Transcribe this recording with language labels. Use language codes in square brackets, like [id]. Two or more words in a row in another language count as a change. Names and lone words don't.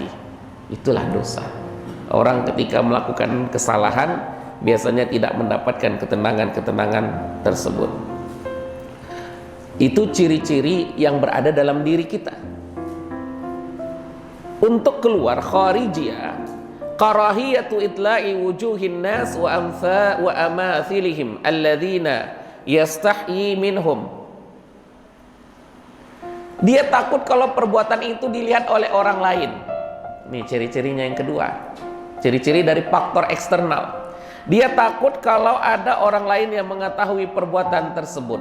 [id] Itulah dosa. Orang ketika melakukan kesalahan biasanya tidak mendapatkan ketenangan-ketenangan tersebut. Itu ciri-ciri yang berada dalam diri kita. Untuk keluar [ar] خارجية، كراهية اطلاع وجوه الناس وأمثالهم الذين يستحيي منهم. [id] Dia takut kalau perbuatan itu dilihat oleh orang lain. Ini ciri-cirinya yang kedua. Ciri-ciri dari faktor eksternal. Dia takut kalau ada orang lain yang mengetahui perbuatan tersebut.